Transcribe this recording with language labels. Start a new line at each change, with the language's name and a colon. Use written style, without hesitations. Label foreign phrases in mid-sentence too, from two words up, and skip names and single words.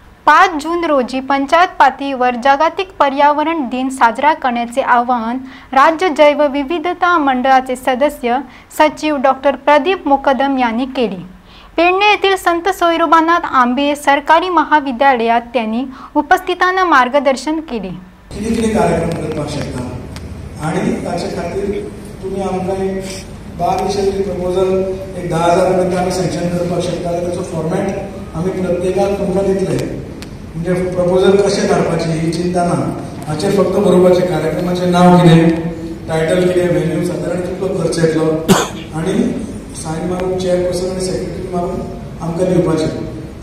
Marathi: 5 जून रोजी पंचायत पातळीवर जागतिक पर्यावरण दिन साजरा करण्याचे आवाहन राज्य जैवविविधता मंडळाचे सदस्य सचिव डॉक्टर प्रदीप मुकदम यांनी केले। पेडणे येथील संत सोयरोबानाथ आंबे सरकारी महाविद्यालयात त्यांनी उपस्थितांना मार्गदर्शन केले।
Konkani: किती कार्यक्रम करपाक शकता आणि ताचे खातीर तुम्ही आमकां एक बारीकशें प्रपोजल एक 10,000 पर्यंत आमी सँक्शन करपाक शकता। ताचो फॉर्मॅट आमी प्रत्येकाक तुमकां दितले, म्हणजे प्रपोजल कशें धाडपाची ही चिंता ना। हाचेर फक्त बरोवपाचें कार्यक्रमाचें नांव कितें, टायटल कितें, व्हेन्यू सादारण कितलो खर्च येतलो आनी सायन मारून चेअरपर्सन आनी सेक्रेटरी मारून आमकां दिवपाचें।